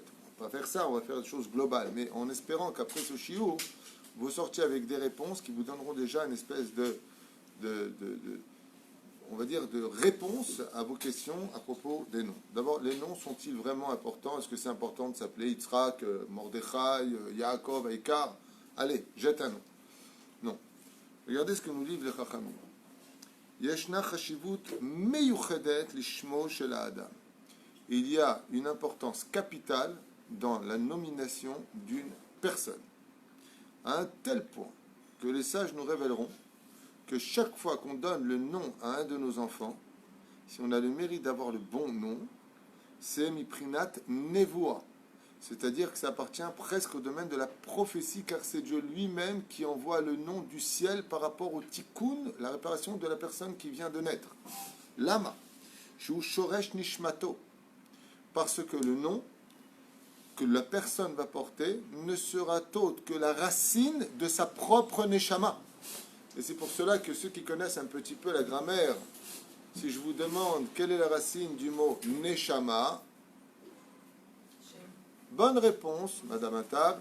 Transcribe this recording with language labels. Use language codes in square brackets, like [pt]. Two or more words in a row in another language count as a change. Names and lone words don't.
[fr] On va faire ça, on va faire des choses globales, mais en espérant qu'après ce shiur, vous sortiez avec des réponses qui vous donneront déjà une espèce on va dire, de réponse à vos questions à propos des noms. D'abord, les noms sont-ils vraiment importants? Est-ce que c'est important de s'appeler Yitzhak, Mordechai, Yaakov, Eikar? Allez, jette un nom. Non. Regardez ce que nous livre les Chachamim. [he] ישנה חשיבות מיוחדת לשמו של האדם. [fr] Il y a une importance capitale dans la nomination d'une personne, à un tel point que les sages nous révéleront que chaque fois qu'on donne le nom à un de nos enfants, si on a le mérite d'avoir le bon nom, c'est [he] מפרינת נבואה, [fr] c'est-à-dire que ça appartient presque au domaine de la prophétie, car c'est Dieu lui-même qui envoie le nom du ciel par rapport au tikkun, la réparation de la personne qui vient de naître. [he] למה, שהוא שורש נשמתו, [fr] parce que le nom que la personne va porter ne sera autre que la racine de sa propre neshama. Et c'est pour cela que ceux qui connaissent un petit peu la grammaire, si je vous demande quelle est la racine du mot neshama, bonne réponse, Madame Attab.